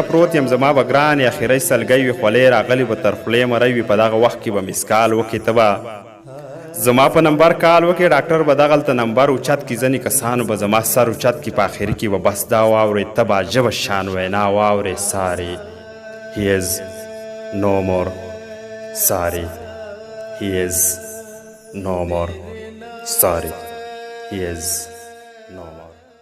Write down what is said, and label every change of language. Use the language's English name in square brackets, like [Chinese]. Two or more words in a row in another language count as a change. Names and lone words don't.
[Pashto] پروت یم، زما به ګرانې اخرۍ سلګۍ وي خولې راغلي به تر خولې مری وي، په دغه وخت کې به مسکال وکړې، ته به زما په نمبر کال وکړې، ډاکټر به دغلته نمبر اوچت کړي، ځینې کسانو به زما سر اوچت کړي، په آخري کې به بس دا واورې ته به عجبه شان وینا واورې ساري [English] he is no more sorry he is no more sorry he is no more